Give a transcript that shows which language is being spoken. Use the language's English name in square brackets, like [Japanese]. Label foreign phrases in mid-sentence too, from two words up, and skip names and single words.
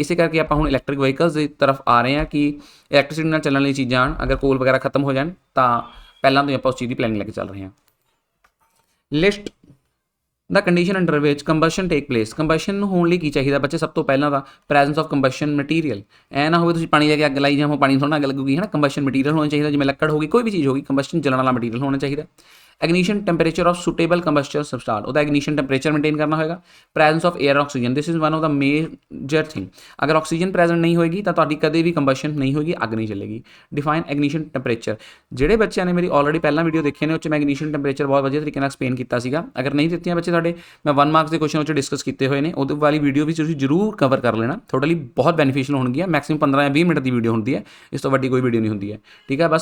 [Punjabi] ਇਸੇ ਕਰਕੇ ਆਪਾਂ ਹੁਣ [English] electric vehicles [Punjabi] ਦੀ ਤਰਫ ਆ ਰਹੇ ਹਾਂ ਕਿ ਇਲੈਕਟ੍ਰਿਸਿਟੀ ਨਾਲ ਚੱਲਣ ਲਈ ਚੀਜ਼ਾਂ ਆਉਣ, ਅਗਰ ਕੋਲ ਵਗੈਰਾ ਖਤਮ ਹੋ ਜਾਣ ਤਾਂ ਪਹਿਲਾਂ ਤੋਂ ਹੀ ਆਪਾਂ ਉਸ ਚੀਜ਼ ਦੀ ਪਲੈਨਿੰਗ ਲੈ ਕੇ ਚੱਲ ਰਹੇ ਹਾਂ। [English] list the condition under which combustion take place, [Punjabi] ਕੰਬਸ਼ਨ ਹੋਣ ਲਈ ਕੀ ਚਾਹੀਦਾ ਬੱਚੇ? ਸਭ ਤੋਂ ਪਹਿਲਾਂ ਦਾ [English] presence of combustion material. [Punjabi] ਐ ਨਾ ਹੋਵੇ ਤੁਸੀਂ ਪਾਣੀ ਲੈ ਕੇ ਅੱਗ ਲਾਈ ਜਾਓ, ਪਾਣੀ ਥੋੜ੍ਹਾ ਅੱਗ ਲੱਗੂਗੀ, ਹੈ ਨਾ। [English] combustion material [Punjabi] ਹੋਣਾ ਚਾਹੀਦਾ, ਜਿਵੇਂ ਲੱਕੜ ਹੋ ਗਈ, ਕੋਈ ਵੀ ਚੀਜ਼ ਹੋ ਗਈ, ਕੰਬਸ਼ਨ ਚੱਲਣ ਵਾਲਾ ਮਟੀਰੀਅਲ ਹੋਣਾ ਚਾਹੀਦਾ। [English] ignition temperature of suitable combustion substance, ਉਹਦਾ ignition temperature maintain [Punjabi] ਕਰਨਾ ਹੋਏਗਾ, [English] presence of air and oxygen, this is one of the major thing, [Punjabi] ਅਗਰ [English] oxygen present [Punjabi] ਨਹੀਂ ਹੋਏਗੀ ਤਾਂ ਤੁਹਾਡੀ ਕਦੇ ਵੀ ਕੰਬਸ਼ਨ ਨਹੀਂ ਹੋਏਗੀ, ਅੱਗ ਨਹੀਂ ਚੱਲੇਗੀ। [English] define ignition temperature, [Punjabi] ਜਿਹੜੇ ਬੱਚਿਆਂ ਨੇ ਮੇਰੀ ਆਲਰੇਡੀ ਪਹਿਲਾਂ ਵੀਡੀਓ ਦੇਖੇ ਨੇ ਉਹ 'ਚ ਮੈਂ [English] ignition temperature [Punjabi] ਬਹੁਤ ਵਧੀਆ ਤਰੀਕੇ ਨਾਲ ਐਕਸਪਲੇਨ ਕੀਤਾ ਸੀਗਾ, ਅਗਰ ਨਹੀਂ ਦਿੱਤੀਆਂ ਬੱਚੇ ਤੁਹਾਡੇ ਮੈਂ 1 ਮਾਰਕਸ ਦੇ ਕੁਐਸਚਨ ਉਹ 'ਚ ਡਿਸਕਸ ਕੀਤੇ ਹੋਏ ਨੇ, ਉਹਦੇ ਵਾਲੀ ਵੀਡੀਓ ਵੀ ਤੁਸੀਂ ਜ਼ਰੂਰ ਕਵਰ ਕਰ ਲੈਣਾ, ਤੁਹਾਡੇ ਲਈ ਬਹੁਤ ਬੈਨੀਫੀਸ਼ੀਅਲ ਹੋਣਗੀਆਂ, ਮੈਕਸਿਮਮ 15 ਜਾਂ 20 ਮਿੰਟ ਦੀ ਵੀਡੀਓ ਹੁੰਦੀ ਹੈ, ਇਸ ਤੋਂ ਵੱਡੀ ਕੋਈ ਵੀਡੀਓ ਨਹੀਂ ਹੁੰਦੀ ਹੈ, ਠੀਕ ਹੈ।